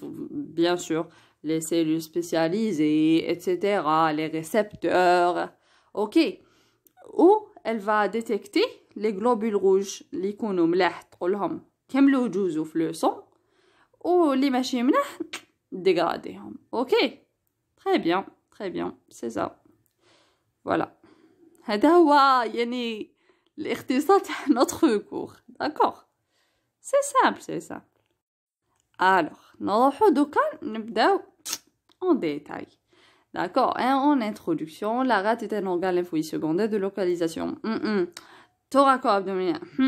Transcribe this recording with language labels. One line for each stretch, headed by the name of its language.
French: Bien sûr, les cellules spécialisées, etc., les récepteurs. Ok. Où elle va détecter les globules rouges, les
Arabic: يكونوا ملاح تقولهم كملوا جوزوا في
French: le sang, ou les
Arabic: ماشي ملاح
French: dégradéهم. Ok. Très bien, c'est ça. Voilà.
Arabic: هذا هو يعني الاختصار تاع
French: notre cours. D'accord? C'est simple, c'est simple. Alors,
Arabic: نروحو دوكا نبداو
French: en détail. D'accord, hein, en introduction, la rate est un organe lymphoïde secondaire de localisation. Thoraco-abdominal.